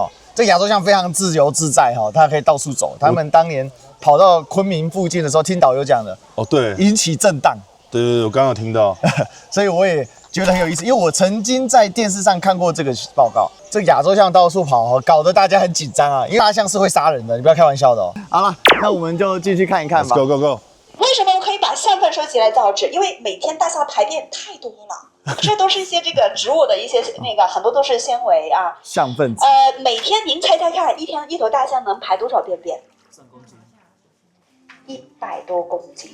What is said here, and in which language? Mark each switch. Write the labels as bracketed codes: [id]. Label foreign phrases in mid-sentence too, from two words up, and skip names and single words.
[zh] 這亞洲象非常自由自在哈，它可以到處走。他們當年跑到昆明附近的時候，聽導遊講的哦，對，引起震盪。對，我剛剛有聽到，所以我也覺得很有意思，因為我曾經在電視上看過這個報告。這個亞洲象到處跑，搞得大家很緊張啊，因為大象是會殺人的，你不要開玩笑的哦。好了，那我們就繼續看一看吧。 [en] Go go go！ [zh] 為什麼我可以把象糞收集來造紙？因為每天大象排便太多了。這都是一些這個植物的一些很多都是纖維啊。象糞。每天您猜猜看，一頭大象能排多少便便？100多公斤。